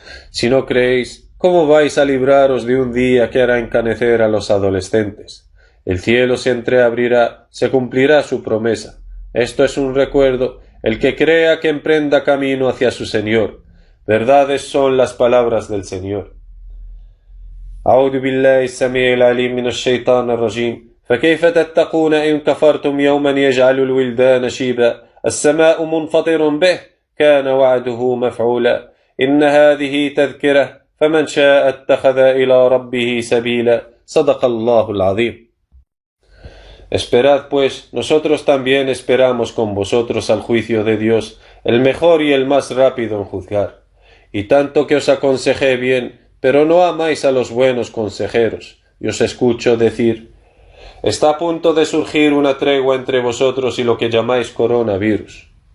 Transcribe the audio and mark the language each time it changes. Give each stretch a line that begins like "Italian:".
Spanish: Si no creéis, ¿cómo vais a libraros de un día que hará encanecer a los adolescentes? El cielo se entreabrirá, se cumplirá su promesa. Esto es un recuerdo, el que crea que emprenda camino hacia su Señor. Verdades son las palabras del Señor.
Arabic: أعوذ بالله السميع العليم من الشيطان الرجيم فكيف تتقون إن كفرتم يوما يجعل الولدان شيبا السماء منفطر به كان وعده مفعولا إن هذه تذكرة فمن شاء اتخذ إلى ربه سبيلا صدق الله العظيم.
Spanish: Esperad pues, nosotros también esperamos con vosotros al juicio de Dios, el mejor y el más rápido en juzgar. Y tanto que os aconsejé bien, pero no amáis a los buenos consejeros, y os escucho decir, está a punto de surgir una tregua entre vosotros y lo que llamáis coronavirus.